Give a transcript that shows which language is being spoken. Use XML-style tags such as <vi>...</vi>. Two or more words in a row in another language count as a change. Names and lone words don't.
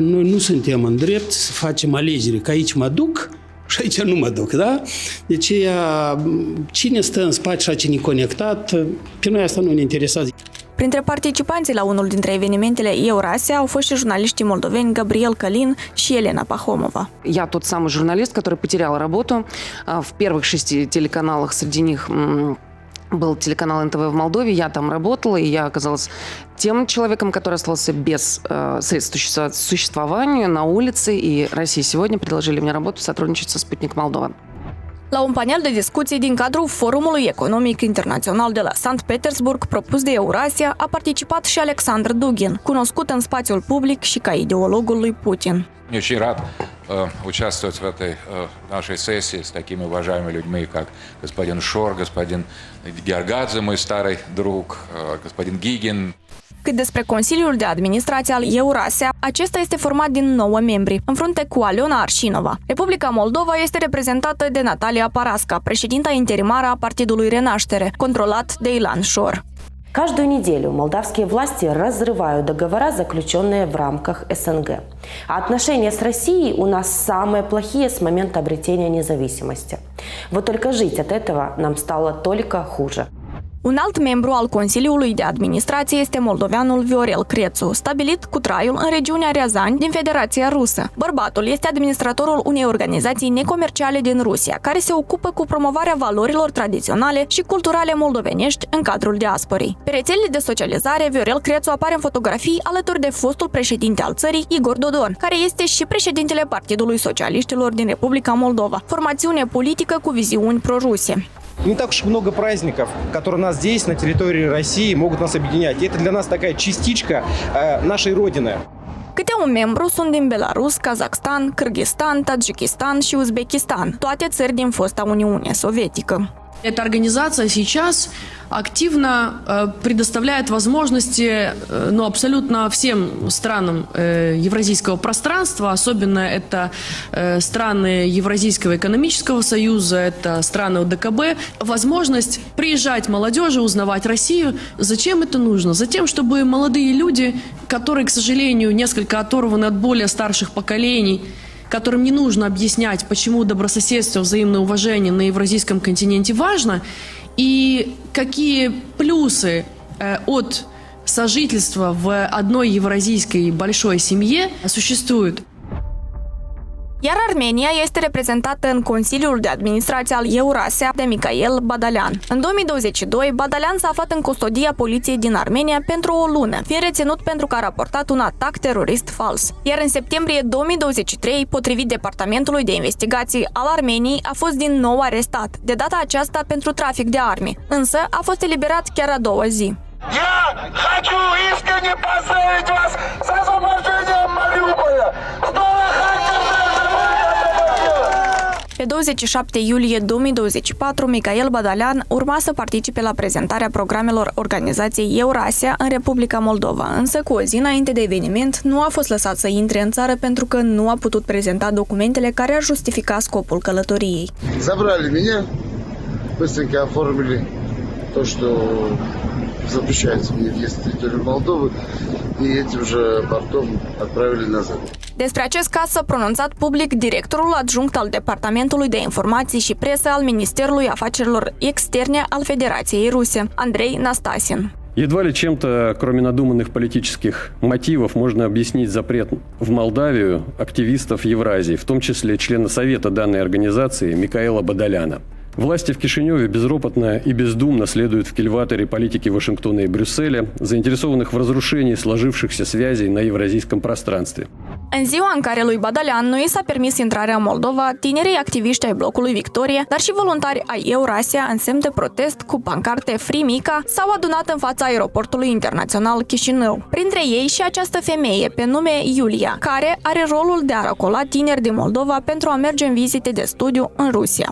<ro>Noi nu suntem în drept să facem alegeri, că aici mă duc și aici nu mă duc, da? De aceea, cine stă în spate și cine e conectat, pe noi asta nu ne interesează. Printre participanții la unul dintre evenimentele Eurasia au fost și jurnaliștii moldoveni Gabriel Călin și Elena Pahomova.</ro> <ru>Я тот самый журналист, который потерял работу. В первых 6 телеканалах, среди них был телеканал НТВ в Молдове, я там работала, и я оказалась тем человеком, который остался без средств существования на улице, и Россия сегодня предложили мне работу сотрудничать со «Спутник Молдова».</ru> <ro>La un panel de discuții din cadrul Forumului Economic Internațional de la Sankt Petersburg propus de Eurasia a participat și Alexandru Dugin, cunoscut în spațiul public și ca ideologul lui Putin.</ro> <ru>Я очень рад участвовать в этой нашей сессии с такими уважаемыми людьми, как господин Шор, господин Георгадзе, мой старый друг, господин Гигин.</ru> <ro>Cât despre Consiliul de Administrație al Eurasia, acesta este format din 9 membri, în frunte cu Aliona Arșinova. Republica Moldova este reprezentată de Natalia Parasca, președinta interimară a Partidului Renaștere, controlat de Ilan Șor.</ro> <ru>Каждую неделю молдавские власти разрывают договора, заключенные в рамках СНГ. А отношения с Россией у нас самые плохие с момента обретения независимости. Вот только жить от этого нам стало только хуже.</ru> <ro>Un alt membru al Consiliului de Administrație este moldoveanul Viorel Crețu, stabilit cu traiul în regiunea Riazani din Federația Rusă. Bărbatul este administratorul unei organizații necomerciale din Rusia, care se ocupă cu promovarea valorilor tradiționale și culturale moldovenești în cadrul diasporei. Pe rețelele de socializare, Viorel Crețu apare în fotografii alături de fostul președinte al țării, Igor Dodon, care este și președintele Partidului Socialiștilor din Republica Moldova, formațiune politică cu viziuni pro-ruse.</ro> <ru>Не так уж много праздников, которые у нас здесь, на территории России, могут нас объединять. И это для нас такая частичка нашей Родины.</ru> <ro>Câte un membru sunt din Belarus, Kazakhstan, Kyrgyzstan, Tadjikistan și Uzbekistan, toate țări din fosta Uniune Sovietică.</ro> <ru>Эта организация сейчас активно предоставляет возможности абсолютно всем странам Евразийского пространства, особенно это страны Евразийского экономического союза, это страны ОДКБ, возможность приезжать молодежи, узнавать Россию. Зачем это нужно? Затем, чтобы молодые люди, которые, к сожалению, несколько оторваны от более старших поколений, которым не нужно объяснять, почему добрососедство, взаимное уважение на евразийском континенте важно, и какие плюсы от сожительства в одной евразийской большой семье существуют.</ru> <ro>Iar Armenia este reprezentată în Consiliul de Administrație al Eurasia de Mikhail Badalian. În 2022, Badalian s-a aflat în custodia poliției din Armenia pentru o lună, fiind reținut pentru că a raportat un atac terorist fals. Iar în septembrie 2023, potrivit Departamentului de Investigații al Armeniei, a fost din nou arestat, de data aceasta pentru trafic de arme, însă a fost eliberat chiar a doua zi.</ro> <ru>Я хочу искренне поздравить вас с освобождением Мариуполя!</ru> <ro>Pe 27 iulie 2024, Mikhail Badalian urma să participe la prezentarea programelor organizației Eurasia în Republica Moldova, însă cu o zi înainte de eveniment nu a fost lăsat să intre în țară pentru că nu a putut prezenta documentele care ar justifica scopul călătoriei.</ro> <ru>Забрали меня, быстренько оформили то, что запрещается мне въезд на территорию Молдовы, и этим же портом отправили назад.</ru> <ro>Despre acest caz s-a pronunțat public directorul adjunct al Departamentului de Informații și Presă al Ministerului Afacerilor Externe al Federației Ruse, Andrei Nastasin.</ro> <ru>Едва ли чем-то, кроме надуманных политических мотивов, можно объяснить запрет в Молдавию активистов Евразии, в том числе члена Совета данной организации Микаэла Бадаляна. Власти в Кишиневе безропотно и бездумно следуют в кильваторе политики Вашингтона и Брюсселя, заинтересованных в разрушении сложившихся связей на евразийском пространстве.</ru> <ro>În ziua în care lui Badalian nu i s-a permis intrarea în Moldova, tinerii activiști ai blocului Victorie, dar și voluntari ai Eurasia, în semn de protest cu pancarte Free Mica, s-au adunat în fața aeroportului internațional Chișinău. Printre ei și această femeie pe nume Iulia, care are rolul de a racola tineri din Moldova pentru a merge în vizite de studiu în Rusia.</ro>